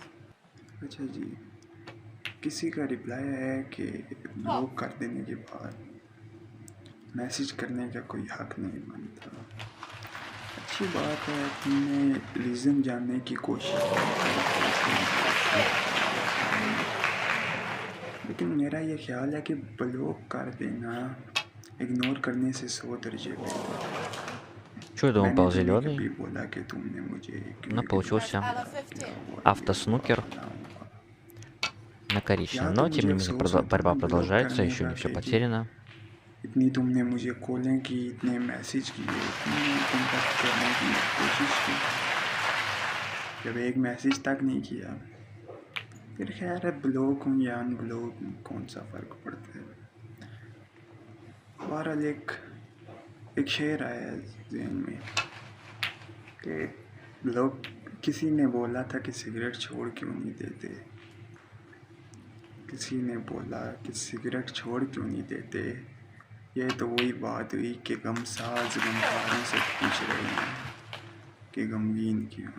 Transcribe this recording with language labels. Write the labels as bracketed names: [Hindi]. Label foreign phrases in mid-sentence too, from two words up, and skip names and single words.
[Urdu] اچھا جی, کسی کا رپلائی ہے کہ بلاک کر دینے کے بعد میسیج کرنے کا کوئی حق نہیں بنتا. اچھی بات ہے, تم نے ریزن جاننے کی کوشش کی, لیکن میرا یہ خیال ہے کہ بلاک کر دینا اگنور کرنے سے 100 درجے بہتر ہے. [Russian] Что я думал, [Urdu] میں نے [Russian] упал [Urdu] تو نہیں [Russian] зеленый, [Urdu] کبھی بولا کہ تم نے مجھے کیوں [Russian] но [Urdu] اگنور [Russian] получился [Urdu] کیا, [Russian] Alan 15. [Urdu] کیا ہوا, یہ ہوا, [Russian] автоснукер [Urdu] فلاں ہوا. [Russian] на коричневом. [Urdu] یا то [Russian] Но, тем [Urdu] مجھے [Russian] не менее, [Urdu] افسوس ہوتا نا [Russian] борьба [Urdu] بلاک [Russian] продолжается, [Urdu] کرنے [Russian] еще [Urdu] کا [Russian] не все [Urdu] کہ جی [Russian] потеряно. [Urdu] اتنی تم نے مجھے کالیں کی, اتنے میسیج کیے, تم نے کانٹیکٹ کرنے کی کوشش کی, جب ایک میسیج تک نہیں کیا. پھر خیر ہے, بلاک ہوں یا ان بلاک ہوں, کون سا فرق پڑتا ہے. بہرحال ایک شعر آیا ہے ذہن میں کہ لوگ, کسی نے بولا تھا کہ سگریٹ چھوڑ کیوں نہیں دیتے, کسی نے بولا کہ سگریٹ چھوڑ کیوں نہیں دیتے, یہ تو وہی بات ہوئی کہ غم ساز غمخواروں سے پوچھ رہے ہیں کہ غمگین کیوں.